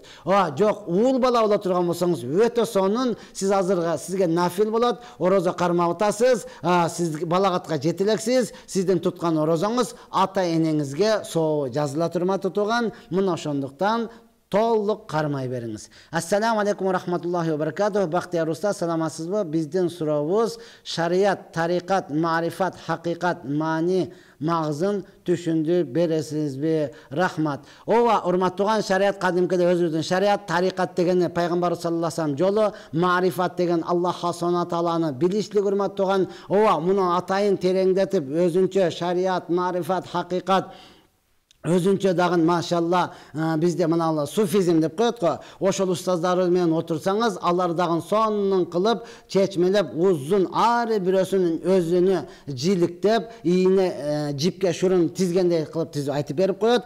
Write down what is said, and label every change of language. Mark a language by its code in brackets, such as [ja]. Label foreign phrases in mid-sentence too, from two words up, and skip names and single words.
[ky] Жок, уул бала боло турган болсоңуз, өтө сонун, сиз азырга сизге нафил болот, ороза кармап атасыз, сиз балагатка жетилексиз, сиздин туткан орозоңуз ата энеңизге соо жазыла турма тутуган. Мына ошондуктан толук кармай бериңиз. [ar] السلام عليكم ورحمة الله وبركاته. [ky] Бактияр уста, саламатсызбы? Биздин сурообуз шарият, тарикат, маарифат, хакыйкат, маани, магзын түшүндүрүп бересизби? Рахмат. Ооба, урматтууган, шарият кадимкиде өзүбүздүн шарият, тарикат дегени пайгамбар [ar] صلى الله عليه وسلم [ky] жолу, маарифат деген Аллах субхана тааланы билишлик урматтууган. Ооба, муну атайын тереңдетип өзүнчө шарият, маарифат, хакыйкат өзүнчө дагы машалла бизде мына суфизм деп коет го. Ошол устаздар менен отурсаңыз, алар дагы сонун кылып, чечмелеп, узун ар бирөөсүнүн өзүнө жиликтеп, ийне жипке шурун тизгендей кылып тизип айтып берип коет.